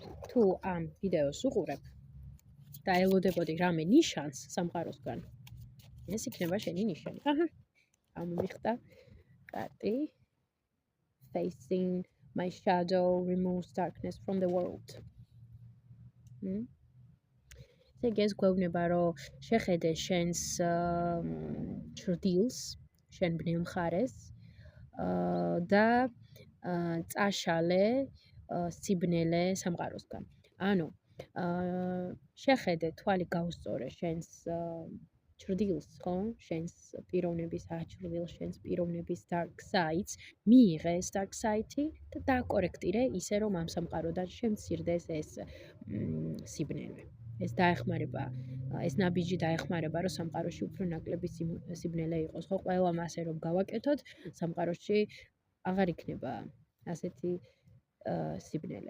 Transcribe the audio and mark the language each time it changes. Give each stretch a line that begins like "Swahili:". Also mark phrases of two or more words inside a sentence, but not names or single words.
Georgian: თუ ამ ვიდეოს უყურებ და ელოდებოდი რამე ნიშანს სამყაროსგან, ეს იქნება შენი ნიშანი. აჰა, ამომიხდა კარტი.
English: Facing my shadow removes darkness from the world.
Georgian: ეს გვევნება, რომ შეხედე შენს ჭრდილს, შენ ბნელ მხარეს და წაშალე სიბნელე სამყაროსგან. ანუ შეხედე, თვალი გაუსწორე შენს ჭრდილს, ხო? შენს პიროვნების აჭრდილს, შენს პიროვნების
English: dark sides,
Georgian: მიიღე ეს
English: dark side-
Georgian: ი და დააკორექტირე ისე, რომ ამ სამყაროდან შემცირდეს ეს სიბნელე. ეს დაეხმარება, ეს ნაბიჯი დაეხმარება, რომ სამყაროში უფრო ნაკლები სიბნელე იყოს, ხო? ყველამ ასე რომ გავაკეთოთ, სამყაროში აღარ იქნება ასეთი სიბნელე.